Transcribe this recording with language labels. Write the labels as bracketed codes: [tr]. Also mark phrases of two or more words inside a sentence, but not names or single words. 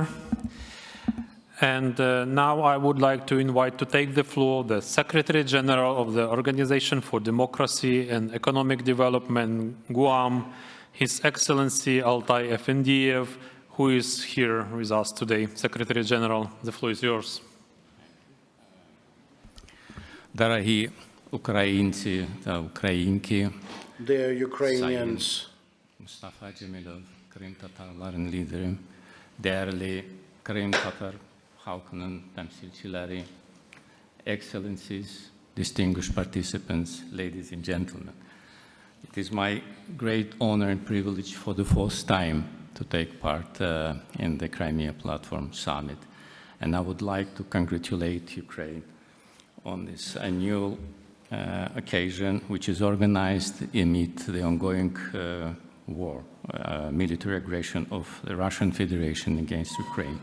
[en] And now I would like to invite to take the floor the Secretary General of the Organization for Democracy and Economic Development, Guam, His Excellency Altai Efendiev, who is here with us today. Secretary General, the floor is yours. [uk] Дорогі українці та українки, [en] Dear Ukrainians, [tr] Mustafa Cemilov, Krim Tatarların lideri, değerli Krim Tatar halkının temsilcileri, [en] Excellencies, distinguished participants, ladies and gentlemen. It is my great honor and privilege for the first time to take part in the Crimea Platform Summit, and I would like to congratulate Ukraine on this annual occasion, which is organized amid the ongoing war, military aggression of the Russian Federation against Ukraine.